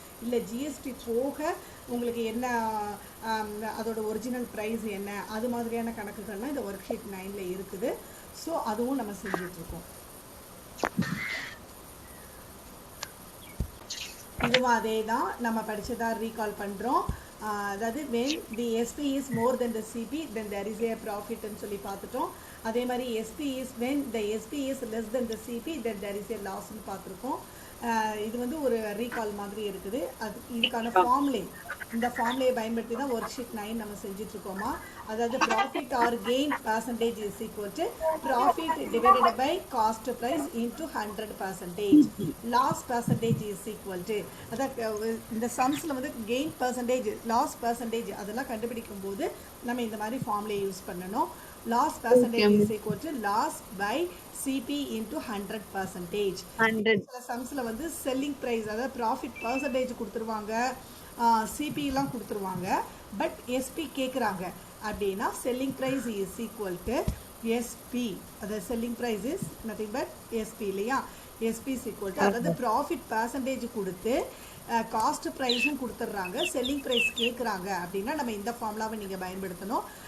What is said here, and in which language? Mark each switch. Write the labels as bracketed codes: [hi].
[ta] இல்லை ஜிஎஸ்டி போக உங்களுக்கு என்ன அதோட ஒரிஜினல் ப்ரைஸ் என்ன, அது மாதிரியான கணக்குகள்லாம் இந்த ஒர்க் ஷீட் 9ல் இருக்குது. ஸோ அதுவும் நம்ம செஞ்சிட்ருக்கோம். இதுவும் அதே தான் நம்ம படித்ததாக ரீகால் பண்ணுறோம். அதாவது [en] when the SP is more than the CP then there is a profit [ta] ன்னு சொல்லி பார்த்துட்டோம். அதே மாதிரி [en] SP is when the SP is less than the CP then there is a loss [ta] ன்னு பார்த்துருக்கோம். இது வந்து ஒரு ரீகால் மாதிரி இருக்குது. அது இதுக்கான ஃபார்முலே, இந்த ஃபார்முலையை பயன்படுத்தி தான் ஒர்க் ஷீட் 9 நம்ம செஞ்சிட்ருக்கோமா. அதாவது [en] Profit or gain percentage is equal to profit divided by cost price into 100%. Loss percentage is equal to, [ta] அதாவது இந்த சம்ஸில் வந்து கெயின் பர்சன்டேஜ், லாஸ் பர்சன்டேஜ் அதெல்லாம் கண்டுபிடிக்கும் போது நம்ம இந்த மாதிரி ஃபார்முலையை யூஸ் பண்ணணும். [en] Loss percentage is equal to loss by CP into 100%. 100. [ta] சில சம்ஸில் வந்து செல்லிங் ப்ரைஸ், அதாவது ப்ராஃபிட் பர்சன்டேஜ் கொடுத்துருவாங்க, சிபிலாம் கொடுத்துருவாங்க. பட் எஸ்பி கேட்குறாங்க அப்படின்னா [en] selling price is equal to SP, அது selling price is nothing but SP [ta] இல்லையா? [en] SP is equal to, [ta] அதாவது ப்ராஃபிட் பர்சன்டேஜ் கொடுத்து காஸ்ட் ப்ரைஸும் கொடுத்துட்றாங்க, செல்லிங் ப்ரைஸ் கேட்குறாங்க அப்படின்னா நம்ம இந்த ஃபார்முலாவை நீங்கள் பயன்படுத்தணும்.